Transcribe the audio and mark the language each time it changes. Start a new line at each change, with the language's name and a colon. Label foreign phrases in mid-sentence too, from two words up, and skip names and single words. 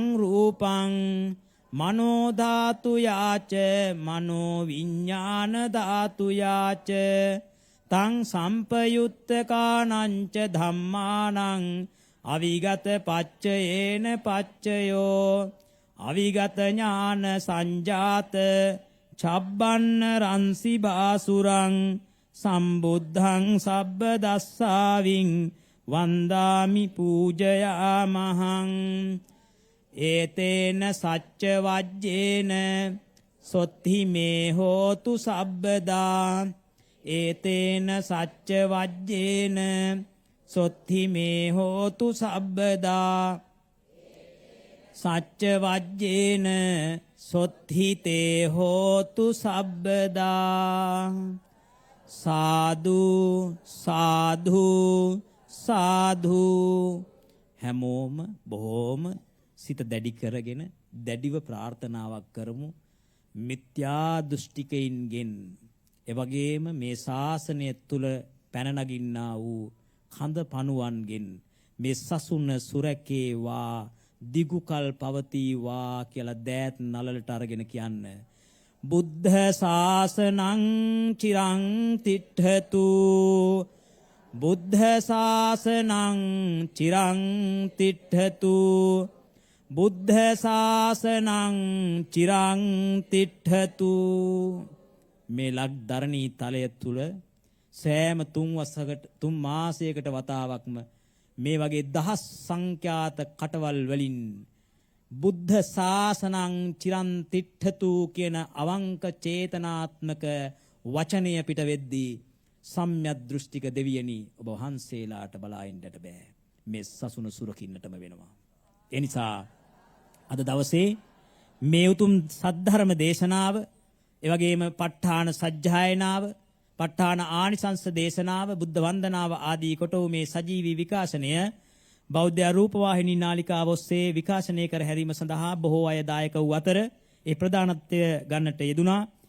Pali: රූපං මනෝ ධාතුයාච මනෝ විඥාන ධාතුයාච තං සම්පයුත්තකානංච ධම්මානං අවිගත පච්චයේන පච්චයෝ අවිගත ඥාන සංජාත චබ්බන්න රන්සි බාසුරං සම්බුද්ධං සබ්බ දස්සාවින් වන්දාමි පූජයාමහං ඒතේන සච්ච වජ්ජේන සොත්ති මේ හෝතු සබ්බදා ඒතේන සච්ච වජ්ජේන සොත්ති මේ හෝතු සබ්බදා සච්ච වජ්ජේන සොත්හිතේ හෝතු සබ්බදා සාදු සාධු සාධු හැමෝම
Sinhala: බොහෝම සිත දැඩි කරගෙන දැඩිව ප්‍රාර්ථනාවක් කරමු මිත්‍යා දෘෂ්ටිකයින්ගෙන් එවැගේම මේ ශාසනය තුල පැන නගින්නා වූ කඳ පණුවන්ගෙන් මේ සසුන සුරැකේවා දිගුකල් පවතිවා කියලා දෑත් නලලට අරගෙන කියන්න බුද්ධ
Pali: ශාසනං චිරං තිට්ඨතු බුද්ධ ශාසනං චිරං තිට්ඨතු බුද්ධ ශාසනං චිරං තිට්ඨතු
Sinhala: මේ ලක්ධරණී තලය තුල සෑම 3 මාසයකට වතාවක්ම මේ වගේ දහස් සංඛ්‍යාත කටවල් වලින්
Pali: බුද්ධ ශාසනං චිරං තිට්ඨතු
Sinhala: කියන අවංක චේතනාත්මක වචනය පිට වෙද්දී සම්‍යක් දෘෂ්ටික දෙවියනි ඔබ වහන්සේලාට බලා ඉන්නට බෑ මේ සසුන සුරකින්නටම වෙනවා ඒ නිසා අද දවසේ මේ උතුම් සද්ධර්ම දේශනාව එවැගේම ප ဋ ාණ සජ්ජායනාව ප ဋ ාණ ආනිසංස දේශනාව බුද්ධ වන්දනාව ආදී කොට මේ සජීවී විකාශනය බෞද්ධ රූපවාහිනී නාලිකාව ඔස්සේ විකාශනය කර හැරීම සඳහා බොහෝ අය දායක වූ අතර ඒ ප්‍රධානත්වය ගන්නට යෙදුනා